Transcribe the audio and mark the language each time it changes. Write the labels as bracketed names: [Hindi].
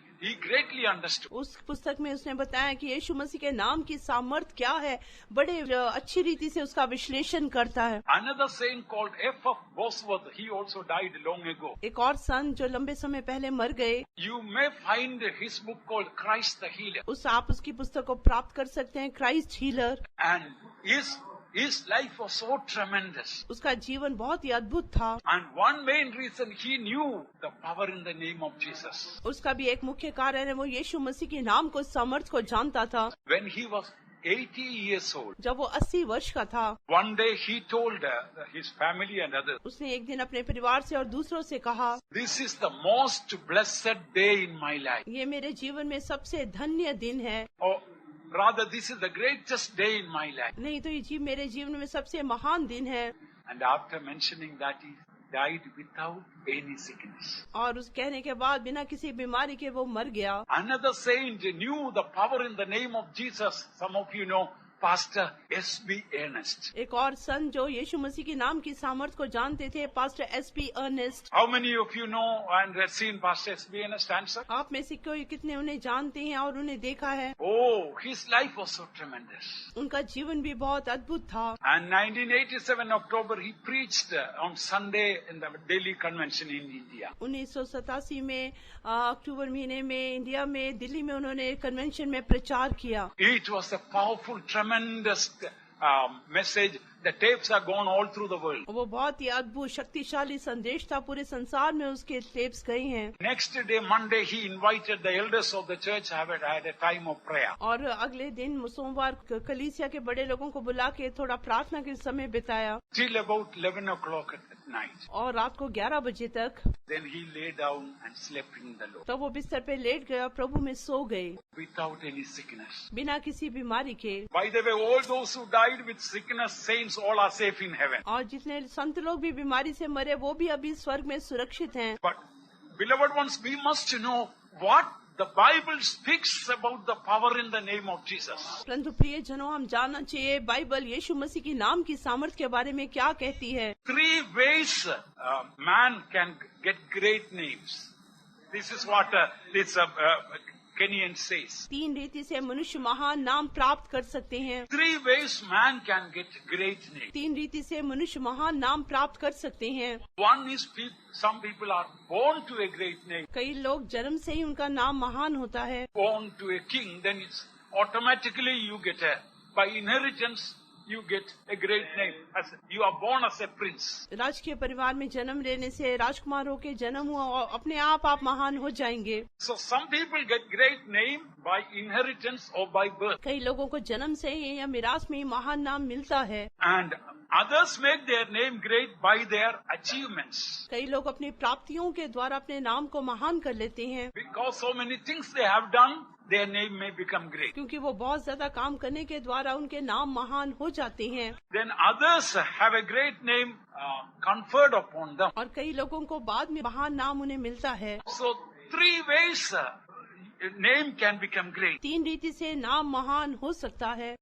[English] He greatly understood. [Hindi] उस पुस्तक में उसने बताया कि यीशु मसीह के नाम की सामर्थ क्या है, बड़े अच्छी रीति से उसका विश्लेषण करता है। [English] Another saint called F.F. Bosworth, he also died long ago. [Hindi] एक और संत जो लंबे समय पहले मर गए। [English] You may find his book called Christ the Healer. [Hindi] आप उसकी पुस्तक को प्राप्त कर सकते हैं, Christ healer. [English] And his life was so tremendous. [Hindi] उसका जीवन बहुत ही अद्भुत था। [English] And one main reason he knew the power in the name of Jesus. [Hindi] उसका भी एक मुख्य कारण है वो यीशु मसीह के नाम को सामर्थ को जानता था। [English] When he was 80 years old, [Hindi] जब वो 80 वर्ष का था, [English] one day he told his family and others, [Hindi] उसने एक दिन अपने परिवार से और दूसरों से कहा, [English] this is the most blessed day in my life. [Hindi] ये मेरे जीवन में सबसे धन्य दिन है। [English] Or rather, this is the greatest day in my life. [Hindi] नहीं तो ये मेरे जीवन में सबसे महान दिन है। [English] And after mentioning that, he died without any sickness. [Hindi] और उस कहने के बाद बिना किसी बीमारी के वो मर गया। [English] Another saint knew the power in the name of Jesus. Some of you know Pastor S.B. Ernest. [Hindi] एक और संत जो यीशु मसीह के नाम की सामर्थ को जानते थे, pastor S.B. Ernest. [English] How many of you know and have seen Pastor S.B. Ernest? Answer. [Hindi] आप में से कोई कितने उन्हें जानते हैं और उन्हें देखा है? [English] Oh, his life was so tremendous. [Hindi] उनका जीवन भी बहुत अद्भुत था। [English] And 1987 October, he preached on Sunday in the Delhi Convention in India. [Hindi] 1987 में अक्टूबर महीने में इंडिया में दिल्ली में उन्होंने कन्वेंशन में प्रचार किया। [English] It was a powerful, tremendous message. The tapes are gone all through the world. [Hindi] वो बहुत ही अद्भुत शक्तिशाली संदेश था, पूरे संसार में उसके टेप्स गए हैं। [English] Next day, Monday, he invited the elders of the church had a time of prayer. [Hindi] और अगले दिन सोमवार कलीसिया के बड़े लोगों को बुला के थोड़ा प्रार्थना के समय बिताया। [English] Till about 11 o'clock at night. [Hindi] और रात को 11 बजे तक। [English] Then he lay down and slept in the Lord. [Hindi] तब वो बिस्तर पे लेट गया, प्रभु में सो गए। [English] Without any sickness. [Hindi] बिना किसी बीमारी के। [English] By the way, all those who died with sickness, saints, all are safe in heaven. [Hindi] और जितने संत लोग भी बीमारी से मरे वो भी अभी स्वर्ग में सुरक्षित हैं। [English] But beloved ones, we must know what the Bible speaks about the power in the name of Jesus. [Hindi] परंतु प्रिय जनों, हम जानना चाहिए बाइबल यीशु मसीह की नाम की सामर्थ के बारे में क्या कहती है। [English] 3 ways man can get great names. This is what this Kenyan says. [Hindi] 3 रीति से मनुष्य महान नाम प्राप्त कर सकते हैं। [English] 3 ways man can get great names. [Hindi] 3 रीति से मनुष्य महान नाम प्राप्त कर सकते हैं। [English] One is some people are born to a great name. [Hindi] कई लोग जन्म से ही उनका नाम महान होता है। [English] Born to a king, then it's automatically you get by inheritance you get a great name. As you are born as a prince. [Hindi] राजकीय परिवार में जन्म लेने से राजकुमार होके जन्म हुआ और अपने आप महान हो जाएंगे। [English] So some people get great name by inheritance or by birth. [Hindi] कई लोगों को जन्म से ही या मिरास में ही महान नाम मिलता है। [English] And others make their name great by their achievements. [Hindi] कई लोग अपनी प्राप्तियों के द्वारा अपने नाम को महान कर लेते हैं। [English] Because so many things they have done, their name may become great. [Hindi] क्योंकि वो बहुत ज्यादा काम करने के द्वारा उनके नाम महान हो जाते हैं। [English] Then others have a great name conferred upon them. [Hindi] और कई लोगों को बाद में महान नाम उन्हें मिलता है। [English] So 3 ways name can become great. [Hindi] 3 रीति से नाम महान हो सकता है।